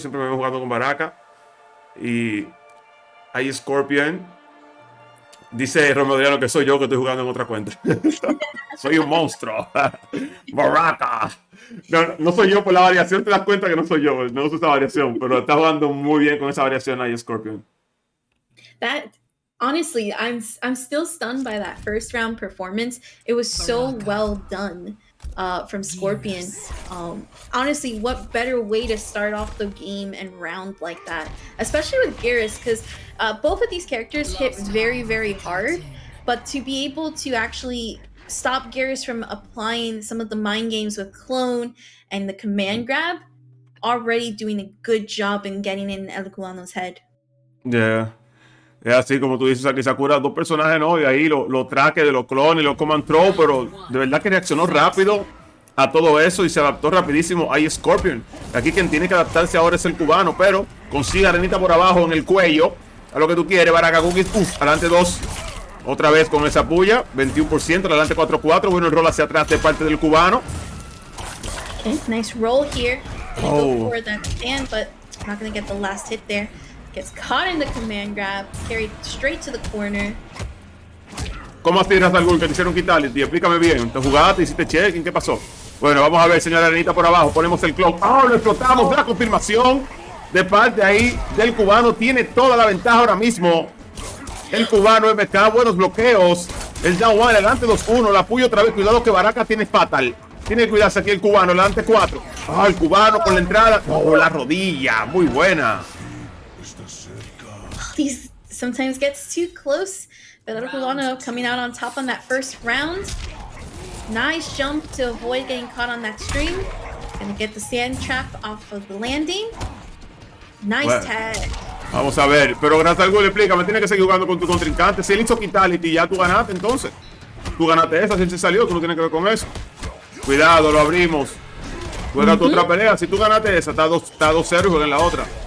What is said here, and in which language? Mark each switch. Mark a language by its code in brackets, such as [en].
[es] Siempre me voy jugando con Baraka. Y iscorpion. Dice Romodriano que soy yo que estoy jugando en otra cuenta. Soy un monstruo. Baraka. No soy yo por la variación, te das cuenta que no soy yo. No uso esa variación, pero está jugando muy bien con esa variación ahí, Scorpion. [en] That honestly, I'm still stunned by that first round performance. It was so well done from Scorpion. Honestly, what better way to start off the game and round like that, especially with Garrus, because both of these characters hit very, very hard, but to be able to actually stop Garrus from applying some of the mind games with Clone and the command grab, already doing a good job in getting in El Cubano's head. Yeah. [es] Es así como tú dices, aquí Sakura, dos personajes, ¿no? Y ahí los traques de los clones, los command throw, pero de verdad que reaccionó rápido a todo eso y se adaptó rapidísimo a Scorpion. Aquí quien tiene que adaptarse ahora es el cubano, pero consigue arenita por abajo en el cuello, a lo que tú quieres, Baraka Cookies, adelante 2, otra vez con esa puya, 21%, adelante 4-4, bueno el roll hacia atrás de parte del cubano. [en] Okay, nice roll here. Go for that stand, but not gonna get the last hit there. Gets caught in the command grab, carried straight to the corner. [es] ¿Cómo así, Razalgul, que te hicieron quitarle? Explícame bien, ¿te jugaste, hiciste check? ¿Qué pasó? Bueno, vamos a ver, señora Arenita por abajo, ponemos el clock. Lo explotamos, la confirmación de parte ahí del cubano. Tiene toda la ventaja ahora mismo. El cubano MK, buenos bloqueos. El down one, adelante 2-1, la puya otra vez. Cuidado que Baraka tiene fatal. Tiene que cuidarse aquí el cubano, adelante 4. El cubano con la entrada. La rodilla, muy buena. [en] He sometimes gets too close. But El Cubano coming out on top on that first round. Nice jump to avoid getting caught on that string. Gonna get the sand trap off of the landing. Nice tag. [es] Vamos a ver, pero gracias al gol, explícame, tienes que seguir jugando con tu contrincante. Si él hizo Quitality, ya tú ganaste entonces. Tú ganaste esa, si él se salió, tú no tienes que ver con eso. Cuidado, lo abrimos. Juega tu otra pelea. Si tú ganaste esa, está 2-0 y juega en la otra.